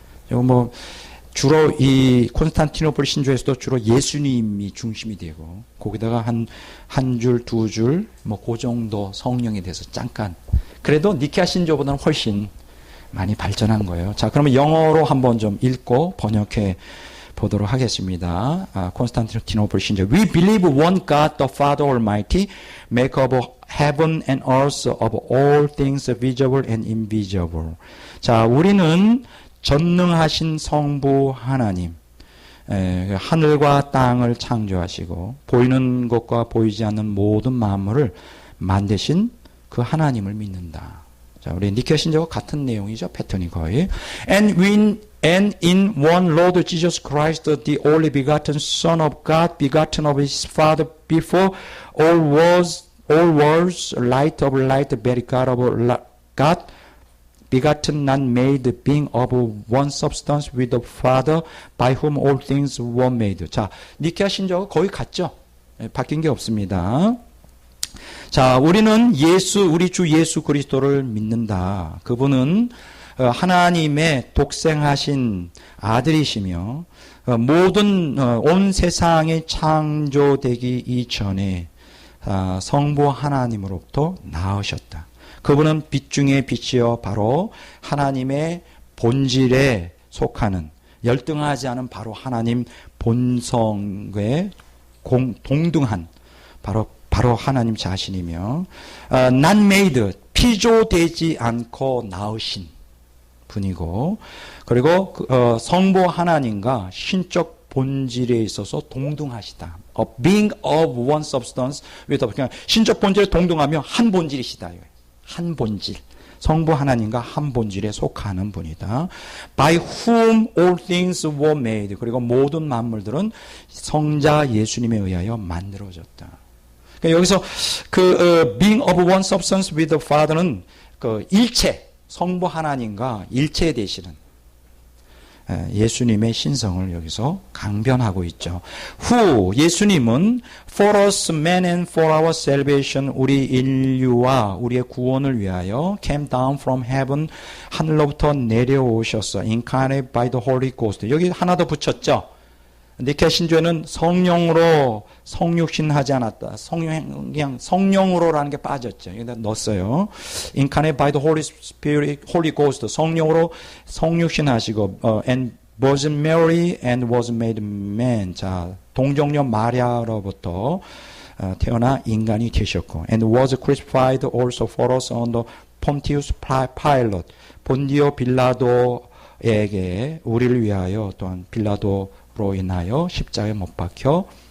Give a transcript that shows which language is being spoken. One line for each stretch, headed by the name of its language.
Korean: 이거 주로 이 콘스탄티노플 신조에서도 주로 예수님이 중심이 되고 거기다가 한 줄, 두 줄, 그 정도 성령에 대해서 잠깐. 그래도 니케아 신조보다는 훨씬 많이 발전한 거예요. 자, 그러면 영어로 한번 좀 읽고 번역해 보도록 하겠습니다. 콘스탄티노플 신조.
English: We believe one God, the Father Almighty, maker of heaven and earth, of all things visible and invisible.
Korean: 자, 우리는 전능하신 성부 하나님, 하늘과 땅을 창조하시고 보이는 것과 보이지 않는 모든 만물을 만드신 그 하나님을 믿는다. 자, 우리 니케아 신조와 같은 내용이죠. 패턴이 거의.
English: And in one Lord Jesus Christ, the only begotten Son of God, begotten of His Father before all worlds, light of light, very God of God, begotten, not made, being of one substance with the Father, by whom all things were made.
Korean: 자, 니케아 신조가 거의 같죠. 바뀐 게 없습니다. 자, 우리는 우리 주 예수 그리스도를 믿는다. 그분은 하나님의 독생하신 아들이시며 모든 온 세상이 창조되기 이전에 성부 하나님으로부터 나으셨다. 그분은 빛 중에 빛이요 바로 하나님의 본질에 속하는 열등하지 않은 바로 하나님 본성에 동등한 바로 하나님 자신이며
English: not made,
Korean: 피조되지 않고 나으신 분이고 그리고 성부 하나님과 신적 본질에 있어서 동등하시다.
English: being of one substance with
Korean: 그냥 신적 본질에 동등하며 한 본질이시다. 한 본질. 성부 하나님과 한 본질에 속하는 분이다.
English: By whom all things were made.
Korean: 그리고 모든 만물들은 성자 예수님에 의하여 만들어졌다. 그러니까 여기서
English: being of one substance with the Father
Korean: 는 일체, 성부 하나님과 일체 되시는 예수님의 신성을 여기서 강변하고 있죠. 예수님은
English: for us men and for our salvation
Korean: 우리 인류와 우리의 구원을 위하여
English: came down from heaven
Korean: 하늘로부터 내려오셨어.
English: incarnate by the Holy Ghost.
Korean: 여기 하나 더 붙였죠. 니케아 신조에는 성령으로 성육신하지 않았다. 그냥 성령으로라는 게 빠졌죠. 여기다 넣었어요.
English: Incarnate by the Holy Spirit, Holy Ghost.
Korean: 성령으로 성육신하시고
English: and Virgin Mary and was made man.
Korean: 자, 동정녀 마리아로부터 태어나 인간이 되셨고
English: and was crucified also for us under Pontius Pilate.
Korean: 본디오 빌라도에게 우리를 위하여 또한 빌라도 로 인하여 십자가에 못 박혀